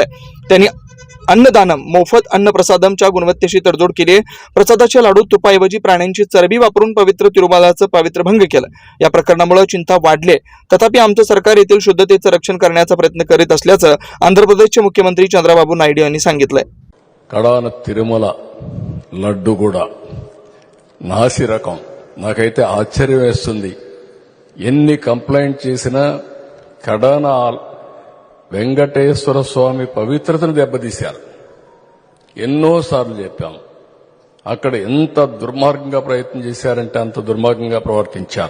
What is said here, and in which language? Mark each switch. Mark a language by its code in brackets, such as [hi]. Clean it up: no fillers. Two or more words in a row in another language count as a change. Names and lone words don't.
[mr] त्यांनी अन्नदानम मोफत अन्न प्रसादमच्या गुणवत्तेशी तडजोड केली। प्रसादाच्या लाडू तुपाऐवजी प्राण्यांची चरबी वापरून पवित्र तिरुमलाचं पावित्र्य भंग केलं। या प्रकरणामुळे चिंता वाढली, तथापि आमचं सरकार येथील शुद्धतेचं रक्षण करण्याचा प्रयत्न करीत असल्याचं आंध्र प्रदेशचे मुख्यमंत्री चंद्रबाबू नायडू यांनी सांगितलंय। [te] కడాన తిరుమల లడ్డు కూడా నాసి రకం నాకైతే ఆశ్చర్యం వేస్తుంది। ఎన్ని కంప్లైంట్ చేసినా కడాన వెంకటేశ్వర స్వామి పవిత్రతను దెబ్బతీశారు। ఎన్నోసార్లు చెప్పాం, అక్కడ ఎంత దుర్మార్గంగా ప్రయత్నం చేశారంటే అంత దుర్మార్గంగా ప్రవర్తించారు।